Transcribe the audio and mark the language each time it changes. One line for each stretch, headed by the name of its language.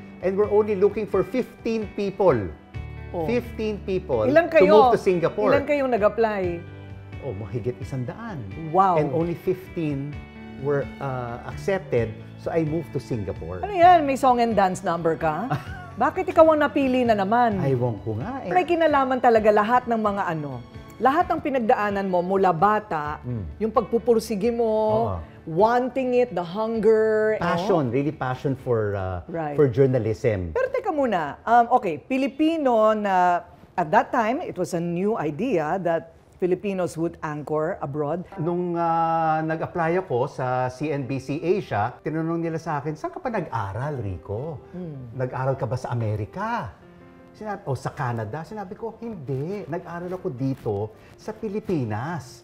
English: And we're only looking for 15 people. 15 people to move to Singapore.
Filipino: Ilan kayong nag-apply? Oh, mahigit 100.
English: Wow. And only 15 were accepted. So, I moved to Singapore.
Filipino: Ano yan?
English: May song and dance number ka?
Filipino: Bakit ikaw ang napili na naman? Aywan ko nga eh. May kinalaman talaga lahat ng mga lahat ng pinagdaanan mo mula bata, yung pagpupursige mo,
English: wanting it, the hunger. Passion, really passion for Right. for journalism.
Filipino: Pero teka muna,
English: okay,
Filipino: Pilipino na
English: at that time, it was a new idea that Filipinos would anchor abroad.
Filipino: Nung nag-apply ako sa CNBC Asia, tinanong nila sa akin, saan ka pa nag-aral, Rico? Nag-aral ka ba sa Amerika? O sa Canada? Sinabi ko, hindi. Nag-aral ako dito sa Pilipinas.